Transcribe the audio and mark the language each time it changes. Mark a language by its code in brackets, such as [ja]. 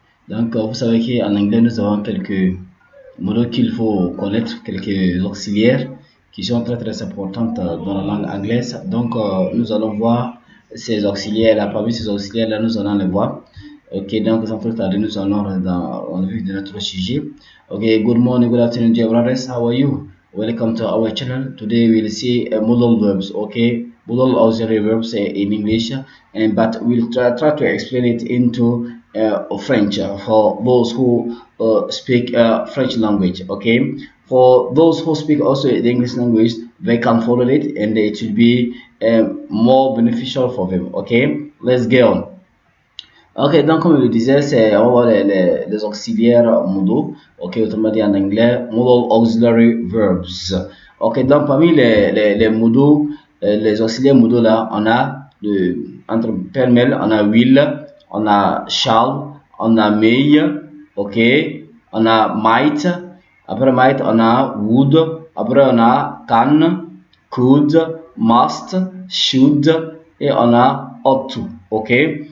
[fr] Donc, vous savez qu'en anglais, nous avons quelques modos qu'il faut connaître, quelques auxiliaires qui sont très importantes dans la langue anglaise. Donc, nous allons voir ces auxiliaires-là. Parmi ces auxiliaires-là, nous allons les voir. Ok, donc sans plus tarder, nous allons dans le vif de notre sujet. [en] Ok, good morning, good afternoon, dear brothers. How are you? Welcome to our channel. Today we'll see modal verbs. Okay, modal auxiliary verbs in English, but we'll try to explain it into French for those who speak French language. Okay, for those who speak also the English language, they can follow it, and it will be more beneficial for them. Okay, let's get on. [fr] Ok, donc comme je le disais, on va voir les auxiliaires modaux, ok, autrement dit en anglais, [en] modal auxiliary verbs. [fr] Ok, donc parmi les modaux, les auxiliaires modaux là, on a entre pêle-mêle, on a will, on a shall, on a may, ok, on a might, après might on a would, après on a can, could, must, should, et on a ought to, ok.